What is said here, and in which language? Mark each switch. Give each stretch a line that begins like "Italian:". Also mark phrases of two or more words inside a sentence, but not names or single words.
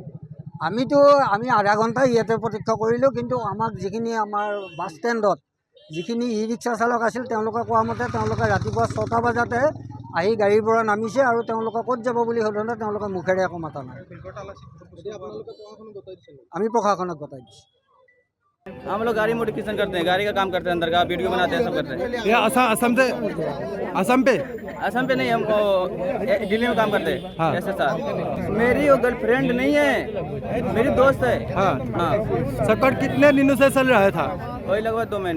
Assamese: আমি আধা ঘণ্টা ইয়াতে প্ৰত্যক্ষ কৰিলোঁ। কিন্তু আমাক যিখিনি আমাৰ বাছ ষ্টেণ্ডত যিখিনি ই-ৰিক্সা চালক আছিল তেওঁলোকে কোৱা মতে তেওঁলোকে ৰাতিপুৱা 6টা বজাতে আহি গাড়ীৰ পৰা নামিছে আৰু তেওঁলোকে ক'ত যাব বুলি সোধোঁতে তেওঁলোকে মুখেৰে একো মাতা নাই। আমি প্ৰশাসনক গতাই দিছোঁ।
Hindi: हम लोग गाड़ी मॉडिफिकेशन करते हैं, गाड़ी का काम करते हैं, अंदर का वीडियो बनाते हैं, सब करते हैं। ये असम पे नहीं, हमको दिल्ली में काम करते हैं। हाँ। ऐसे सर मेरी वो गर्लफ्रेंड नहीं है, मेरी दोस्त है। हाँ हाँ संकट कितने दिनों से चल रहा था?